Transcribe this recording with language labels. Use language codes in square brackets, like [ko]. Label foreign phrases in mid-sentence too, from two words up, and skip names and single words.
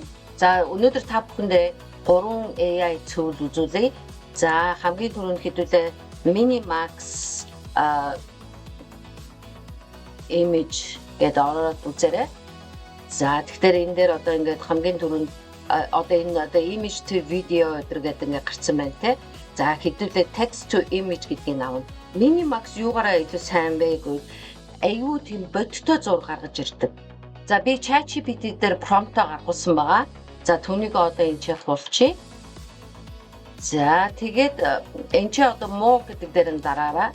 [mn] За өнөөдөр та бүхэндээ 3 [en] AI tool [mn] үзүүлье. За хамгийн түрүүнд хэдүүлээ Minimax image гэдэг ороод үзээрэй. За тэгэхээр энэ дээр одоо ингээд хамгийн түрүүнд одоо энэ одоо [en] image to video [mn] гэдэг ингээд гарсан байна те. За хэдүүлээ [en] text to image [mn] гэдгийг авна. Minimax юугаараа илүү сайн бэ гэвэл аюу тийм бодиттой зураг гаргаж ирдэг. За би ChatGPT дээр prompt гаргуулсан байгаа. За түүнийг одоо энэ чих болчихъя. За тэгээд энэ чи одоо more гэдэг дээр нь дараараа.